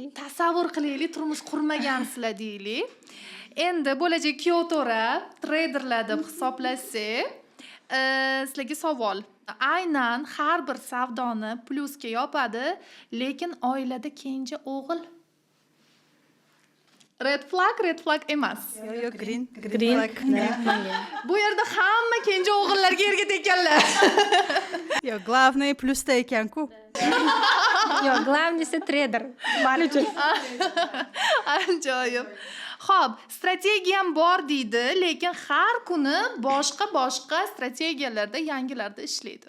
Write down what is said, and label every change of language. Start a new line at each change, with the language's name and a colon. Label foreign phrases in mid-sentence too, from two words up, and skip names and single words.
Uzbek: Tasavvur qilaylik, turmush qurmagansizlar deylik. Endi bo'lajak kuyov to'ra treyderlar deb hisoblasak, sizlarga savol. Aynan har bir savdoni plyusga yopadi, lekin oilada kenja o'g'il.
English: Red flag emas. Yo, green Green. flag.
Uzbek: Bu yerda hamma kenja o'g'illarga erga tekkanlar. Yo, главный plusda ekan-ku. Yo'q, главныйsi trader. Men uchun. Ajoyib. Xo'p, strategiyam bor deydi, lekin har kuni boshqa strategiyalarda, yangilarda ishlaydi.